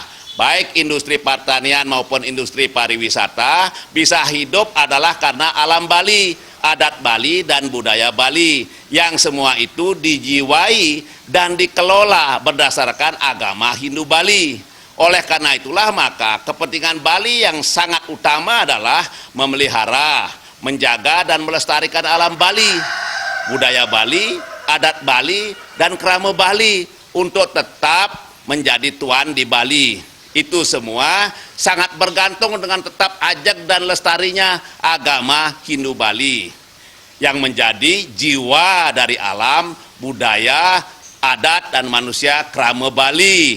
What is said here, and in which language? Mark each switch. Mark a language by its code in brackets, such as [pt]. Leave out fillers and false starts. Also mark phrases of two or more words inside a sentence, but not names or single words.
[id] Baik industri pertanian maupun industri pariwisata bisa hidup adalah karena alam Bali, adat Bali dan budaya Bali, yang semua itu dijiwai dan dikelola berdasarkan agama Hindu Bali. Oleh karena itulah maka kepentingan Bali yang sangat utama adalah memelihara, menjaga dan melestarikan alam Bali, budaya Bali, adat Bali dan krama Bali untuk tetap menjadi tuan di Bali. Itu semua sangat bergantung dengan tetap ajak dan lestarinya agama Hindu Bali yang menjadi jiwa dari alam, budaya, adat dan manusia krama Bali.